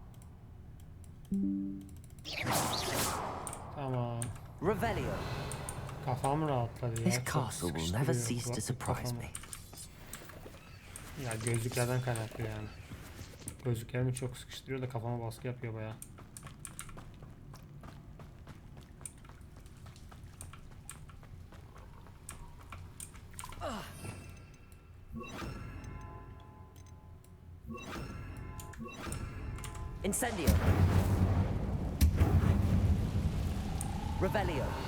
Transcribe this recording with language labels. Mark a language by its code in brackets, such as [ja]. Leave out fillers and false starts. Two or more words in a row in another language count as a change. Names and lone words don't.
[tr] Tamam. Revelio. Kafam rahatladı ya. [en] This [tr] Çok [en] castle will [tr] sıkıştırıyor [en] never cease to [tr] kulaklık [en] surprise [tr] kafamı. [en] me. [tr] Ya gözlüklerden kaynaklı yani. Gözlüklerimi çok sıkıştırıyor da kafama baskı yapıyor bayağı. Incendio. Revelio.